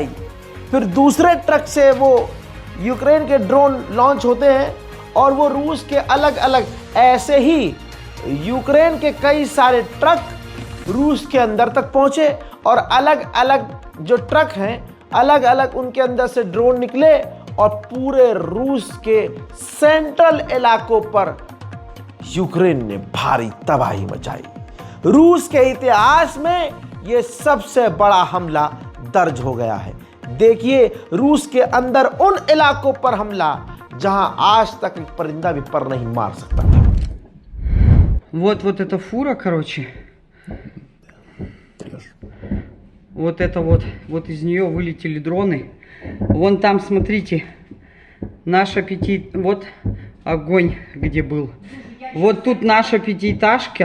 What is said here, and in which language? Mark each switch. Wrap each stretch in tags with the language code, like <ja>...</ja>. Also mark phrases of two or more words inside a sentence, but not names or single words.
<hi>फिर दूसरे ट्रक से वो यूक्रेन के ड्रोन लॉन्च होते हैं और वो रूस के अलग अलग, ऐसे ही यूक्रेन के कई सारे ट्रक रूस के अंदर तक पहुंचे और अलग अलग जो ट्रक हैं, अलग अलग उनके अंदर से ड्रोन निकले और पूरे रूस के सेंट्रल इलाकों पर यूक्रेन ने भारी तबाही मचाई। रूस के इतिहास में यह सबसे बड़ा हमला दर्ज हो गया है। देखिए रूस के अंदर उन इलाकों पर हमला जहां आज तक एक परिंदा भी पर नहीं मार सकता था।</hi> <ru>Вот эта фура, короче. Вот это вот из нее вылетели дроны. Вон там, смотрите, наша вот огонь где был. Вот тут наша пятиэтажка.</ru>